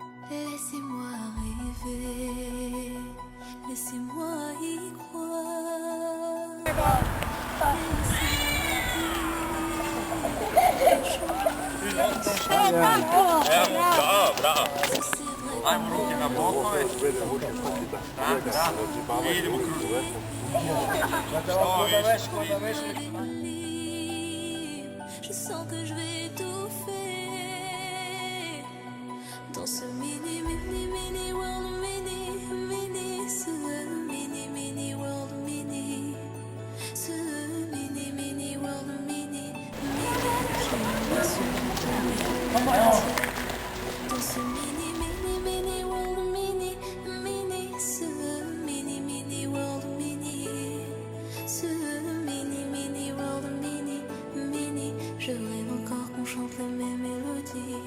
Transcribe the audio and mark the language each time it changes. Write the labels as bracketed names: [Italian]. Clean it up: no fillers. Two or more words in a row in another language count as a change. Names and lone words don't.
[French] Laissez-moi rêver, laissez-moi y croire. Bravo. [Croatian] Ajmo ruke na bokove. Da. I idemo kružiti. Što više. [French] Je sens que je vais étouffer dans ce mini world, ce [English] mini world, [French] ce [English] mini world, [French] je me laisse tomber dans ce [English] mini world, [French] ce [English] mini world, [French] ce [English] mini world, [French] je rêve encore qu'on chante les mêmes mélodies.